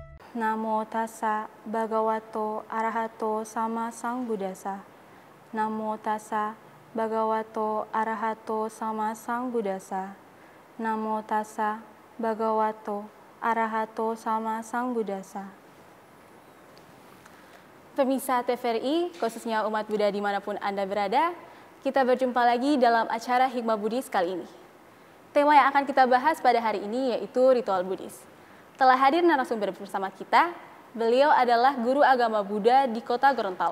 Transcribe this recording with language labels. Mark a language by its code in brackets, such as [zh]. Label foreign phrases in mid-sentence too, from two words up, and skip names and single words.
[pi] Namo tassa bhagavato arahato sama sang buddhasa. Namo tassa bhagavato arahato sama sang buddhasa. Namo tassa bhagavato arahato sama sang buddhasa. [id] Pemirsa TVRI, khususnya umat Buddha dimanapun Anda berada, kita berjumpa lagi dalam acara Hikmah Buddhis kali ini. Tema yang akan kita bahas pada hari ini yaitu ritual Buddhis. Telah hadir narasumber bersama kita, beliau adalah guru agama Buddha di kota Gorontalo.